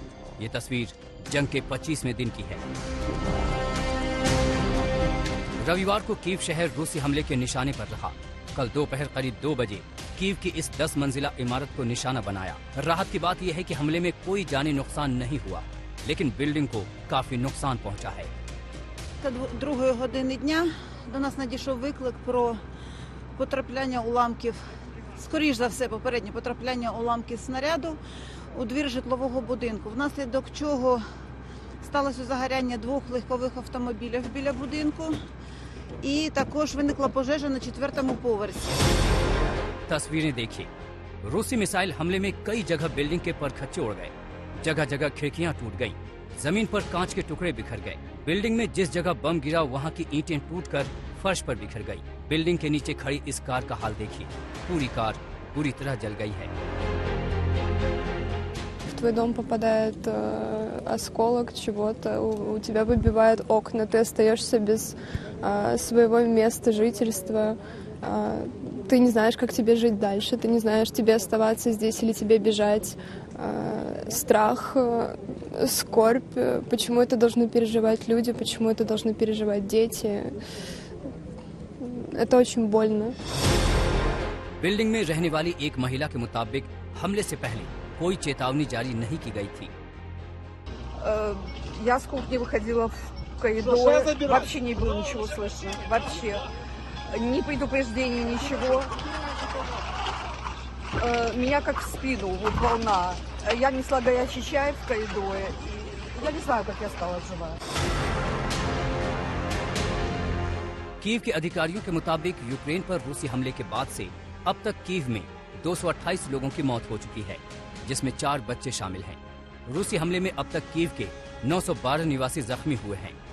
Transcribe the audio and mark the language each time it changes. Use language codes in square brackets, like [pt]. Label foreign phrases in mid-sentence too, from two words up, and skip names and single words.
[hi] ये तस्वीर जंग के 25वें दिन की है। रविवार को कीव शहर रूसी हमले के निशाने पर रहा। कल दोपहर करीब 2 बजे कीव की इस 10 मंजिला इमारत को निशाना बनाया। राहत की बात यह है कि हमले में कोई जानी नुकसान नहीं हुआ, लेकिन बिल्डिंग को काफी नुकसान पहुंचा है। [uk] 2 години дня до нас надійшов виклик про потрапляння уламків. Скоріш за все, попереднє потрапляння уламків снаряду у двір житлового будинку, внаслідок чого сталося загоряння 2 легкових автомобілів біля будинку, і також виникла пожежа на 4-му поверсі. [hi] तस्वीरें देखिए। रूसी मिसाइल हमले में कई जगह बिल्डिंग के परखच्चे उड़ गए, जगह जगह खिड़कियां टूट गईं, जमीन पर कांच के टुकड़े बिखर गए। बिल्डिंग में जिस जगह बम गिरा वहां की ईंटें टूटकर फर्श पर बिखर गई। बिल्डिंग के नीचे खड़ी इस कार का हाल देखिए, पूरी कार पूरी तरह जल गई है। [ru] В твой дом попадает осколок чего-то, у тебя выбивают окна, ты остаешься без своего места жительства, ты не знаешь, как тебе жить дальше, ты не знаешь, тебе оставаться здесь или тебе бежать. Страх, скорбь, почему это должны переживать люди, почему это должны переживать дети. Это очень больно. [hi] बिल्डिंग में रहने वाली एक महिला के मुताबिक हमले से पहले कोई चेतावनी जारी नहीं की गई थी। [ru] Я с кухни выходила в коридор, вообще не было ничего слышно, вообще. Ни предупреждений, ничего. Меня как в спину, вот волна. Я несла горячий чай в коридоре. И я не знаю, как я стала жива. [hi] कीव के अधिकारियों के मुताबिक यूक्रेन पर रूसी हमले के बाद से अब तक कीव में 228 लोगों की मौत हो चुकी है, जिसमें 4 बच्चे शामिल हैं। रूसी हमले में अब तक कीव के 912 निवासी जख्मी हुए हैं।